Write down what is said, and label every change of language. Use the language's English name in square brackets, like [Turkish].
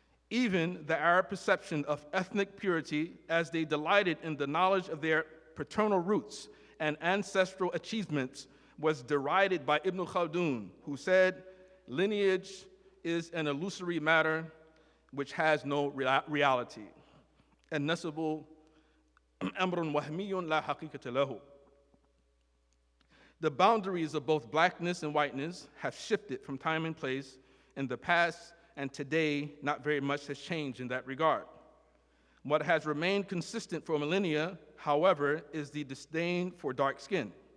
[English] Even the Arab perception of ethnic purity, as they delighted in the knowledge of their paternal roots and ancestral achievements, was derided by Ibn Khaldun, who said, lineage is an illusory matter which has no reality. [Arabic] النسب أمر وهمي لا حقيقة له. [English] The boundaries of both blackness and whiteness have shifted from time and place in the past, and today not very much has changed in that regard. What has remained consistent for millennia, however, is the disdain for dark skin.